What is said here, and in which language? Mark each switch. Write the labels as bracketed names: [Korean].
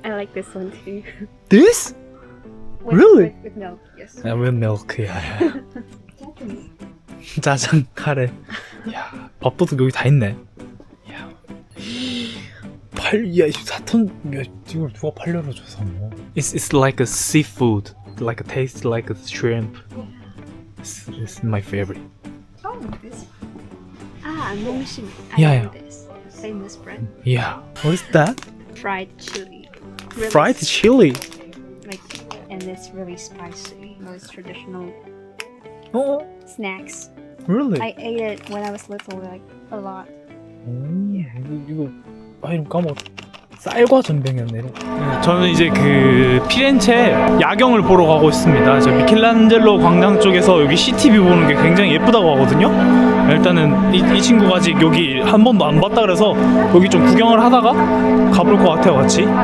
[English] I like this one too. This? Really? With milk, yes. With milk, yeah. [Korean] 짜장, 카레. 야, 밥도둑 여기 다 있네. 야, 4톤, 야, 이걸 누가 8유로 줘서 뭐. [English] It's like a seafood, like a taste like a shrimp. It's my favorite. Oh, this. Nongxin. Yeah, know this famous bread. Yeah. What is that? Fried chili. Really Fried chili. Like, and it's really spicy. Most traditional Oh, snacks. really? I ate it when I was little, like a lot. [Korean] 이거 이름 까먹었어. 쌀과 전병이었네. 저는 이제 그 피렌체 야경을 보러 가고 있습니다. 저 미켈란젤로 광장 쪽에서 여기 시티뷰 보는 게 굉장히 예쁘다고 하거든요. 일단은 이 친구가 아직 여기 한 번도 안 봤다 그래서 여기 좀 구경을 하다가 가볼 것 같아요, 같이.